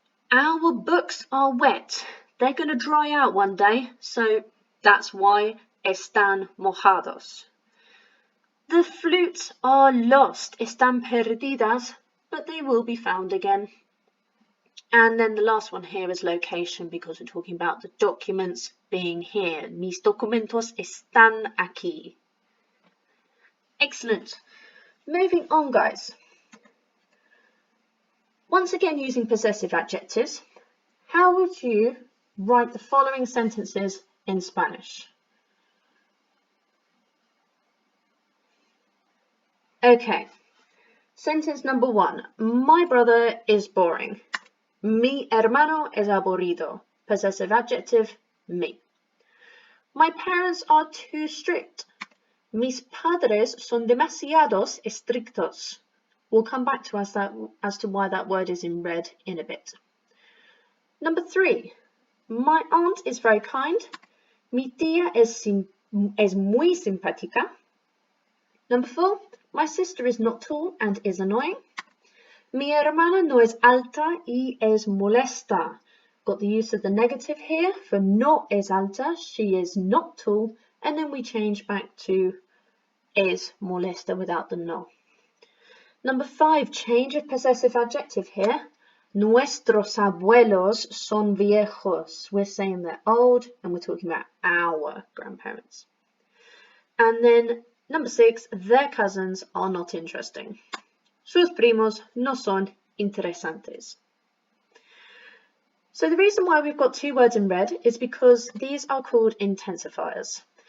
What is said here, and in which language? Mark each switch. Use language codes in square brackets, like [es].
[en] Our books are wet. They're going to dry out one day, so that's why [es] están mojados. [en] The flutes are lost, [es] están perdidas, [en] but they will be found again. And then the last one here is location, because we're talking about the documents being here. [es] Mis documentos están aquí. [en] Excellent. Moving on, guys. Once again, using possessive adjectives, how would you write the following sentences in Spanish? Okay, sentence number 1. My brother is boring. [es] Mi hermano es aburrido. [en] Possessive adjective, me. My parents are too strict. [es] Mis padres son demasiados estrictos. [en] We'll come back to as to why that word is in red in a bit. Number 3. My aunt is very kind. [es] Mi tía es muy simpática. [en] Number 4. My sister is not tall and is annoying. [es] Mi hermana no es alta y es molesta. [en] Got the use of the negative here for [es] no es alta, [en] she is not tall, and then we change back to [es] es molesta [en] without the no. Number 5, change of possessive adjective here. [es] Nuestros abuelos son viejos. [en] We're saying they're old and we're talking about our grandparents. And then number 6, their cousins are not interesting. [es] Sus primos no son interesantes. [en] So the reason why we've got 2 words in red is because these are called intensifiers.